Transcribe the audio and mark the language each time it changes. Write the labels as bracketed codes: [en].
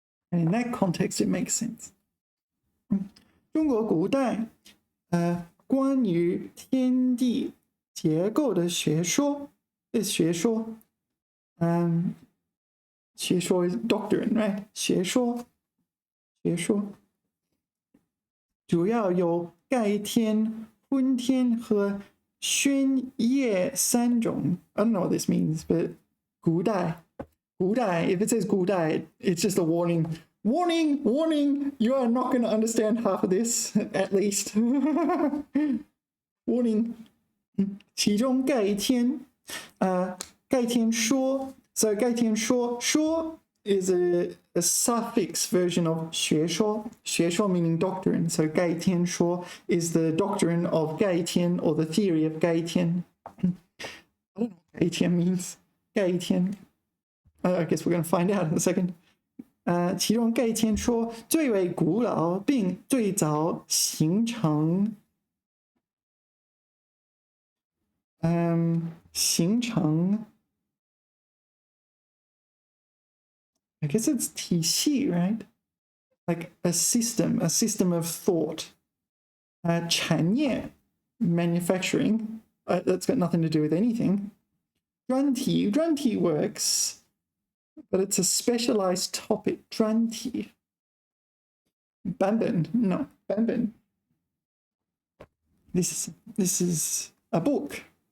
[en] And in that context, it makes sense. [zh] 中国古代关于天地结构的学说。 [en] 学说，学说 is doctrine, right? [zh] 学说主要有盖天、昏天和宣业三种。 [en] I don't know what this means, but 古代, if it says 古代, it's just a warning. Warning, you are not going to understand half of this, at least. Warning. [zh] 其中盖天说 [en] so 盖天说 is a suffix version of 学说 meaning doctrine, so 盖天说 is the doctrine of 盖天 or the theory of 盖天. I don't know what 盖天 means. 盖天 I guess we're going to find out in a second. [zh] 其中盖天说最为古老并最早形成 [en] I guess it's [zh] 体系, right? [en] Like a system of thought. 产业 manufacturing, that's got nothing to do with anything. 专题 works, but it's a specialized topic. 专题 版本 no 版本 This is a book.